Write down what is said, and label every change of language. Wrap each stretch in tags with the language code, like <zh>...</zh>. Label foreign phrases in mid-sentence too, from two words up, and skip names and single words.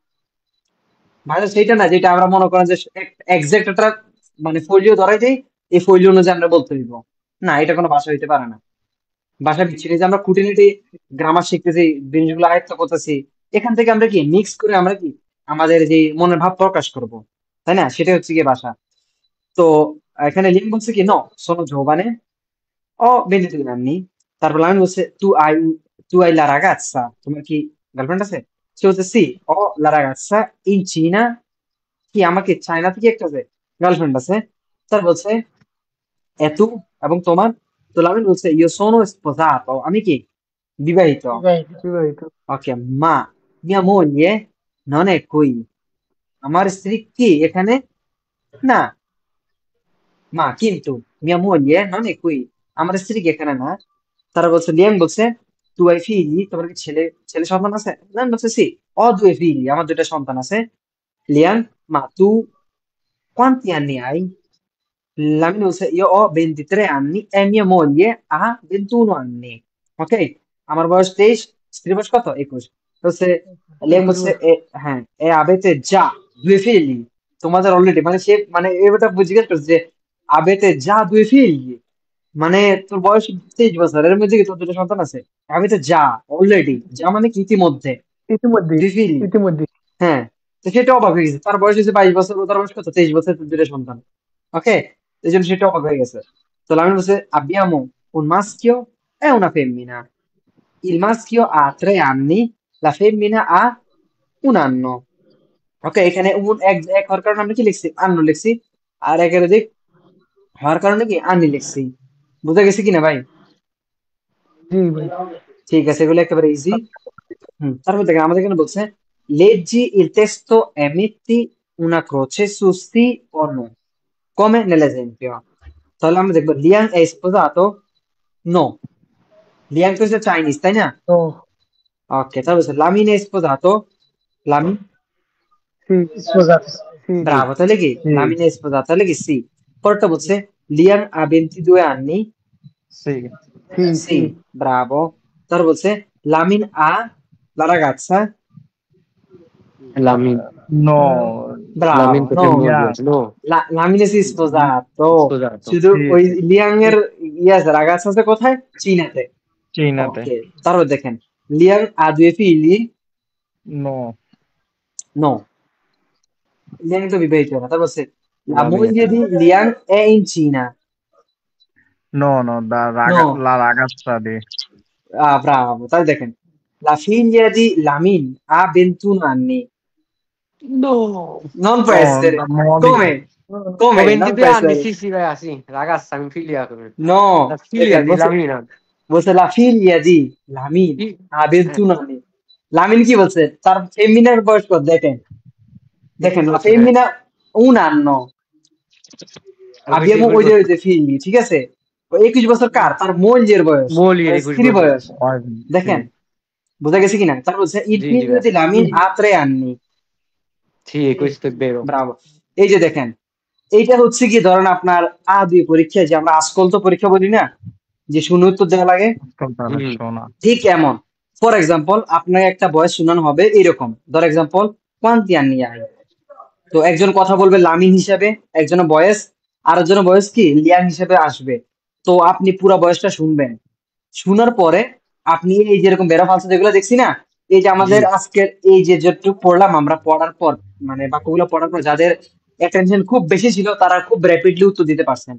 <bn>ভাষা সেইটা না যেটা আমরা মনে করেন যে এক্সাক্ট একটা মানে ফলিও ধরাই দেই, এই ফলিও অনুযায়ী আমরা বলতে দিব, না এটা কোনো ভাষা হইতে পারে না। ভাষা বিচ্ছিন্ন যে আমরা খুঁটিনাটি গ্রামার শিখতেছি, জিনিসগুলো আয়ত্ত করতেছি, এখান থেকে আমরা কি মিক্স করে আমরা কি আমাদের যে মনের ভাব প্রকাশ করব, তাই না? সেটা হচ্ছে কি ভাষা। তো এখানে লিঙ্ক বলছে কি ন</bn> <it>sono giovane, ho 22 anni।</it> <bn>তারপর আমি বলছে</bn> <it>tu hai la ragazza,</it> <bn>তোমার কি গার্লফ্রেন্ড আছে? সে বলছে</bn> <it>সি ho la ragazza in Cina,</it> <bn>কি আমাকে চায়না থেকে একটা গার্লফ্রেন্ড আছে। তার বলছে</bn> <it>e tu,</it> <bn>এবং তোমার? তো লামিন বলছে</bn> <it>io sono sposato,</it> <bn>আমি কি বিবাহিত। বিবাহিত।</bn> <it>ওকে, মা mia moglie non è qui,</it> <bn>আমার স্ত্রী কি এখানে না।</bn> <it>মা কিন্তু mia moglie non è qui,</it> <bn>আমার স্ত্রী কি এখানে না। তারা বলছে লিয়াং বলছে</bn> <it>tu hai figli,</it> <bn>তোমার কি ছেলে ছেলে সন্তান আছে?</bn> <it>লিয়াং বলছে sì, ho due figli,</it> <bn>আমার দুইটা সন্তান আছে। লিয়াং</bn> <it>ma tu quanti anni hai? Lamine বলছে io ho 23 anni e mia moglie ha 21 anni, ok?</it> <bn>আমার বয়স 23, স্ত্রীর বয়স কত? 21। বলছে লিয়াং 21 বলছে বছর।</bn> <it>হ্যাঁ e avete già due figli,</it> <bn>তোমাদের অলরেডি মানে সে মানে এটা জিজ্ঞেস করছে যে</bn> <it>avete già due figli,</it> <bn>মানে তোর বয়স 23 বছর, এর মধ্যে কি তোর দুটো সন্তান আছে? আমি তো যা অলরেডি, যা মানে কি ইতিমধ্যে, ইতিমধ্যে। দুই ফিল। ইতিমধ্যে। হ্যাঁ, তো সেটা অবাক হয়ে গেছে, তার বয়স হচ্ছে 22 বছর, ও তার বয়স কত? 23 বছর, তার দুটো সন্তান, ওকে? এই জন্য সেটা অবাক হয়ে গেছে। তো আমি বলছে</bn> <it>abbiamo un maschio e una femmina, il maschio ha 3 anni, la femmina ha 1 anno।</it> <bn>ওকে, এখানে এক এক হওয়ার কারণে আমরা কি লিখছি? আন্ন লিখছি। আর একের দিক হওয়ার কারণে কি আনি লিখছি। বুঝা গেছে কিনা ভাই? জি ভাই। ঠিক আছে, এগুলো একেবারে ইজি। তারপর দেখেন আমাদের এখানে বলছে</bn> <it>leggi il testo e metti una croce su sì o no, come nell'esempio।</it> <bn>তাহলে আমরা দেখবো লিয়াং</bn> <it>è sposato, no,</it> <bn>লিয়াং তো হচ্ছে চাইনিজ, তাই না? তো ওকে, তারপর বলছে লামিন</bn> <it>è sposato,</it> <bn>লামিন</bn> <it>sì sposato. sì</it> <bn>ব্রাভো, তাহলে কি</bn> <it>Sì, লামিন è sposato,</it> <bn>তাহলে কি সি। পরেরটা বলছে লিয়াং</bn> <it>ha 22 anni, sì, সি সি, সি</it> <bn>ব্রাভো। তারপর বলছে লামিন</bn> <it>ha la ragazza,</it> <bn>লামিন</bn> <it>no, ব্রাভো,</it> <bn>লামিন</bn> <it>নো,</it> <bn>কোথায়</bn> <it>moglie? yeah, No, লামিনে si sposato। sposato।</it> <bn>শুধু</bn> <it>sì,</it> <bn>ওই লিয়াং এর ইয়ে আছে, রাগাছ আছে কোথায়? চীনাতে।</bn> <it>Cinate,</it> <bn>ওকে, তারপর দেখেন লিয়াং</bn> <it>ha due figli, no, no,</it> <bn>লিয়াং তো বিবাহিত না। তারপর হচ্ছে la লামিন</bn> <it>moglie di Liang è in Cina, No, no, No. la ragazza di. Bravo.</it> <bn>Taহলে দেখেন,</bn> <it>la figlia di Lamin ha 21 anni. No. Non può No, essere. Monica. Come? No. Come? Ho Non 22 può anni, essere. sì, beh, sì, ragazza, mi figlia. La No, figlia di</it> <bn>বলছে Lamina.</bn> <it>বলছে la figlia di Lamin Sì. ha 21 anni.</it> <bn>Lamin কি বলছে? তার ফেমিনার বয়স কত দেখেন। দেখেন,</bn> <it>la femmina un anno.</it> <bn>Abbiamo ওই যে figli, ঠিক আছে? 21 বছর কার? তার মোলজের বয়স।</bn> <it>Moglie</it> <bn>মানে</bn> <it>di</it> <bn>স্ত্রী বয়স। দেখেন,</bn> <it>Sì.</it> <bn>বোঝা গেছে কিনা? তারপর বলছে il</bn> <it>Sì, figlio di Lamin ha 3 anni. sì, questo è vero.</it> <bn>ব্রাভো। এই যে দেখেন, এইটা হচ্ছে কি ধরেন আপনার দুই পরীক্ষায় যে আমরা আসকল্প পরীক্ষা বলি না, যে শূন্য উত্তর দেওয়া লাগে,</bn> <it>Ascoltare, Mm. suona.</it> <bn>ঠিক এমন।</bn> <en>for example</en> <bn>আপনাকে একটা বয়স শোনানো হবে এরকম, ধর এক্সাম্পল</bn> <it>quanti anni hai?</it> <bn>তো একজন কথা বলবে লামিন হিসাবে, একজনের বয়স, আর একজনের বয়স কি লিয়াং হিসেবে আসবে। তো আপনি পুরো বয়সটা শুনবেন, শোনার পরে আপনি এই যেরকম বেড়া ফালসা যেগুলো দেখছি না, এই যে আমাদের জি। আজকের এই যে যেটুকু পড়লাম আমরা, পড়ার পর মানে বাক্যগুলো পড়ার পর যাদের অ্যাটেনশন খুব বেশি ছিল তারা খুব র্যাপিডলি উত্তর দিতে পারছেন।</bn>